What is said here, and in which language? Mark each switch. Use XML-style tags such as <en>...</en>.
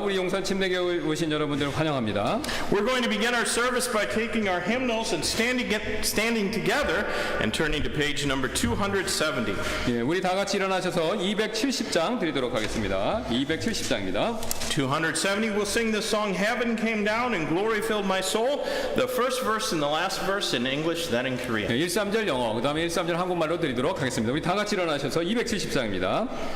<ko>우리 용산 침례교회 오신 여러분들을 환영합니다.</ko> <en>We're going to begin our service by taking our hymnals and standing together and turning to page number 270.</en> <ko>예, 우리 다 같이 일어나셔서 270장 드리도록 하겠습니다. 270장입니다.</ko> <en>270, we'll sing this song, Heaven Came Down and Glory Filled My Soul. The first verse and the last verse in English, then in Korean.</en> <ko>네, 1~3절 영어, 그 다음에 1~3절 한국말로 드리도록 하겠습니다. 우리 다 같이 일어나셔서 270장입니다.</ko>